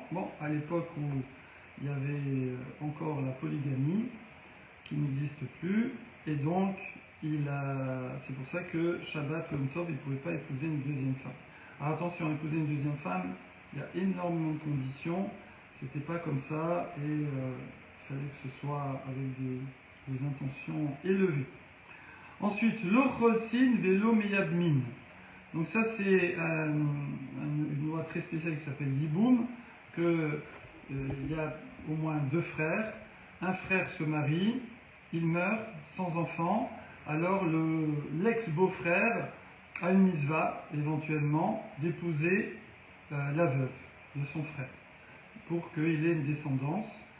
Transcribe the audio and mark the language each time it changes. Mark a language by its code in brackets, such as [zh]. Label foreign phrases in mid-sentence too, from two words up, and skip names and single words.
[fr] Bon, à l'époque où il y avait encore la polygamie, qui n'existe plus, et donc c'est pour ça que Shabbat ou Yom Tov, il ne pouvait pas épouser une deuxième femme. Alors attention, épouser une deuxième femme, il y a énormément de conditions. C'était pas comme ça, et il fallait que ce soit avec des intentions élevées. Ensuite, [he] לא חולצין ולא מייבמין. [fr] Donc ça c'est une loi très spéciale qui s'appelle Yiboum, que il y a au moins deux frères. Un frère se marie, il meurt sans enfant, alors l'ex-beau-frère a une mitzvah éventuellement d'épouser la veuve de son frère pour qu'il ait une descendance.